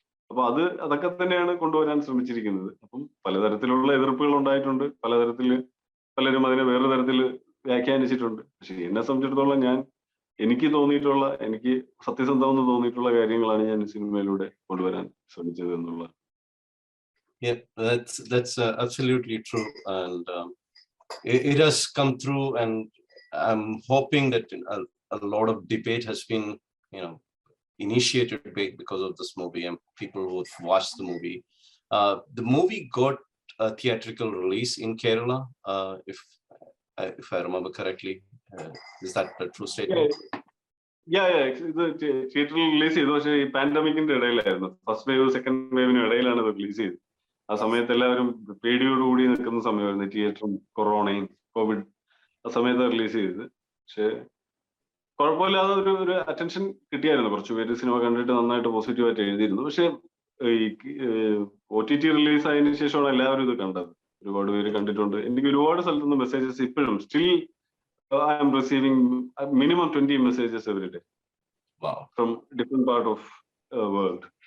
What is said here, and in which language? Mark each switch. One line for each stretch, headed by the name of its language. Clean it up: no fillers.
Malayalam: അപ്പൊ അതൊക്കെ തന്നെയാണ് കൊണ്ടുവരാൻ ശ്രമിച്ചിരിക്കുന്നത്. അപ്പം പലതരത്തിലുള്ള എതിർപ്പുകൾ ഉണ്ടായിട്ടുണ്ട്, പലരും അതിനെ വേറെ തരത്തിൽ വ്യാഖ്യാനിച്ചിട്ടുണ്ട്. പക്ഷെ എന്നെ സംബന്ധിച്ചിടത്തോളം എനിക്ക് സത്യസന്ധമെന്ന് തോന്നിയിട്ടുള്ള കാര്യങ്ങളാണ് ഞാൻ സിനിമയിലൂടെ കൊണ്ടുവരാൻ ശ്രമിച്ചത് എന്നുള്ള.
English: Yeah, that's absolutely true, and it has come through, and I'm hoping that a lot of debate has been, initiated because of this movie and people who watched the movie. The movie got a theatrical release in Kerala, if I remember correctly. Is that a true statement?
Malayalam: ഇത് തിയേറ്ററിൽ release ചെയ്തു. പക്ഷേ ഈ പാൻഡമിക്കിന്റെ ഇടയിലായിരുന്നു, first wave second വേവിന് ഇടയിലാണ് ഇത് release ചെയ്തത്. ആ സമയത്ത് എല്ലാവരും പേടിയോടുകൂടി നിൽക്കുന്ന സമയമായിരുന്നു, തിയേറ്ററും കൊറോണയും കോവിഡ്. ആ സമയത്ത് റിലീസ് ചെയ്തത്. പക്ഷെ കുഴപ്പമില്ലാതെ ഒരു അറ്റൻഷൻ കിട്ടിയായിരുന്നു. കുറച്ച് പേര് സിനിമ കണ്ടിട്ട് നന്നായിട്ട് പോസിറ്റീവായിട്ട് എഴുതിയിരുന്നു. പക്ഷെ ഈ OTT റിലീസ് ആയതിനു ശേഷമാണ് എല്ലാവരും ഇത് കണ്ടത്. ഒരുപാട് പേര് കണ്ടിട്ടുണ്ട്. എനിക്ക് ഒരുപാട് സ്ഥലത്തു നിന്ന് മെസ്സേജസ് ഇപ്പോഴും
English: still I am receiving minimum 20 messages every day. Wow. From different part of world.